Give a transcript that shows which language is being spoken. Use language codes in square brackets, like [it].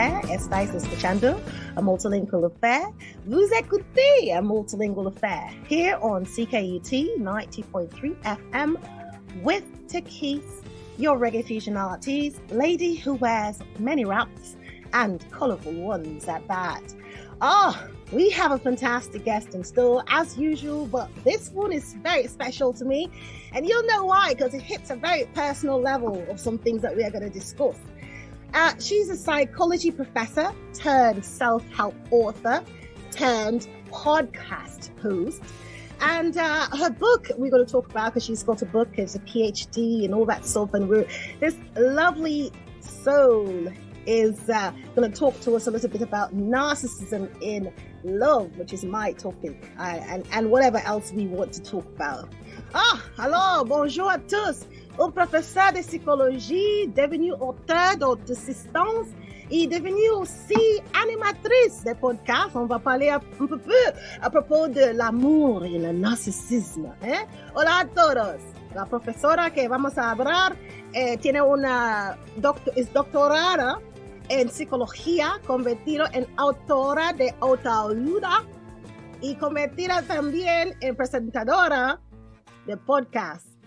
[es] Estáis escuchando A Multilingual Affair. [fr] Vous écoutez [en] A Multilingual Affair here on CKUT 90.3 FM with Takis, your reggae fusion artist, lady who wears many wraps and colourful ones at that. We have a fantastic guest in store as usual, but this one is very special to me, and you'll know why, because it hits a very personal level of some things that we are going to discuss. She's a psychology professor turned self-help author turned podcast host. And her book we're going to talk about, because she's got a book, it's a PhD and all that stuff. And this lovely soul is going to talk to us a little bit about narcissism in love, which is my topic, and whatever else we want to talk about. [fr] Alors, bonjour à tous. Un professeur de psychologie, devenu auteur d'assistance et devenu aussi animatrice de podcasts. On va parler un peu à propos de l'amour et le narcissisme. [es] Hola a todos. La profesora que vamos a hablar tiene es doctorada en psicología, convertida en autora de autoayuda y convertida también en presentadora de podcast.